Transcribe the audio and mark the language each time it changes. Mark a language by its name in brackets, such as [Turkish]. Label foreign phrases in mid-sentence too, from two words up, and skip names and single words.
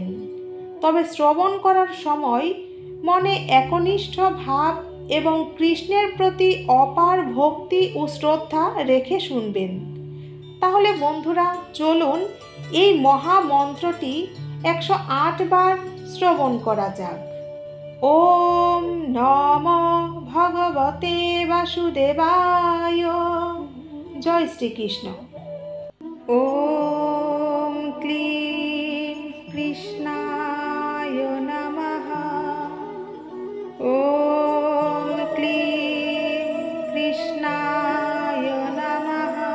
[Bangla] তবে শ্রবণ করার সময় মনে একনিষ্ঠ ভাব এবং কৃষ্ণের প্রতি অপার ভক্তি ও শ্রদ্ধা রেখে শুনবেন। তাহলে বন্ধুরা, চলুন এই মহা মন্ত্রটি 108 বার শ্রবণ করা যাক। [Sanskrit] ওম নমো ভগবতে বাসুদেবায়। জয় শ্রীকৃষ্ণ। ওম ক্লীং কৃষ্ণায় নমঃ। ওম ক্লীং কৃষ্ণায় নমঃ।